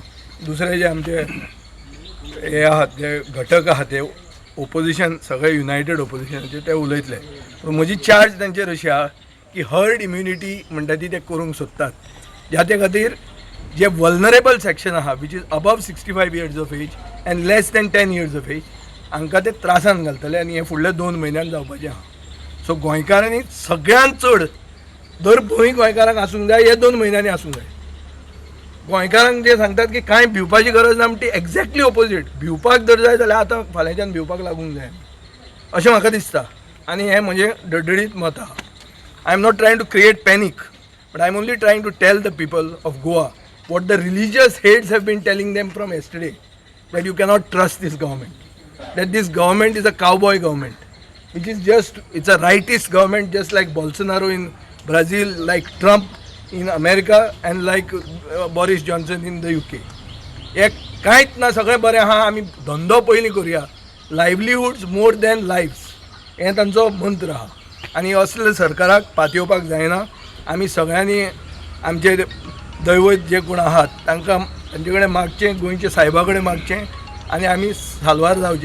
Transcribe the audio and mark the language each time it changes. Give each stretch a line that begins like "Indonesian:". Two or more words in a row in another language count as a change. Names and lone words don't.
Konkani: दुसरे जे आमचे हे आहात जे घटक आहात ते ओपोजिशन सगळे युनायटेड ओपोजिशनाचे ते उलयतले. पूण म्हजी चार्ज तांचेर अशी आहा की
English: herd immunity
Konkani: म्हणटा ती ते करूंक सोदतात. ज्या खातीर जे वल्नरेबल सेक्शन आहा
English: which is above 65 years of age and less than 10 years of age,
Konkani: हांकां ते त्रासान घालतले आनी हे फुडल्या 2 म्हयन्यान जावपाचें आहा. सो गोंयकारांनी सगळ्यांत चड दर 2 गोंयकारांक आसूंक जाय, हे 2 म्हयन्यांनी आसूंक जाय. गोंयकारांक जे सांगतात की कांय भिवपाची गरज ना म्हणटी
English: exactly opposite.
Konkani: भिवपाक जर जाय जाल्यार आतां फाल्यांच्यान भिवपाक लागूंक जाय अशें म्हाका दिसता. आनी हें म्हजें डडडीत मत आहा.
English: I am not trying to create panic, But I am only trying to tell the people of Goa what the religious heads have been telling them from yesterday, that you cannot trust this government, that this government is a cowboy government, which is just, it's a rightist government, just like Bolsonaro in Brazil, like Trump in America, and like Boris Johnson in the UK.
Konkani: एक कांयच ना, सगळें बरें आहा, आमी धंदो पयलीं करुया,
English: livelihoods more than lives,
Konkani: हें तांचो मंत्र आहा. आनी असले सरकाराक पातयेवपाक जायना. आमी सगळ्यांनी आमचे दैवत जे कोण आहात तांकां तांचे कडेन मागचें, गोंयच्या सायबा कडेन मागचें, आनी आमी साल्वार जावचे.